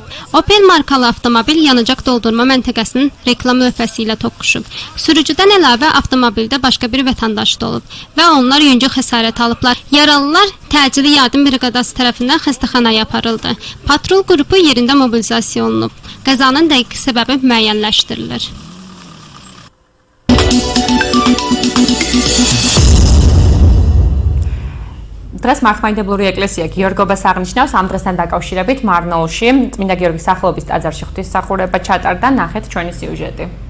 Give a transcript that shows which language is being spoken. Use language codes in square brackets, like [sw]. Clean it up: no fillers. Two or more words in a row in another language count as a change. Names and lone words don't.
[az] Opel markalı avtomobil yanacaq doldurma məntəqəsinin reklam lövhəsi ilə toqquşub. Sürücüdən əlavə avtomobildə başqa bir vətəndaş da olub və onlar yüngül xəsarət alıblar. Yaralılar təcili yardım briqadası tərəfindən xəstəxanaya aparıldı. Patrul qrupu yerində mobilizasiya olunub. Qəzanın dəqiq səbəbi müəyyənləşdirilir. [ka] დღეს მართლმადიდებლური ეკლესია გიორგობას აღნიშნავს. ამ დღესთან დაკავშირებით მარნეულში წმინდა გიორგის სახელობის ტაძარში ღვთისმსახურება ჩატარდა. ნახეთ ჩვენი სიუჟეტი.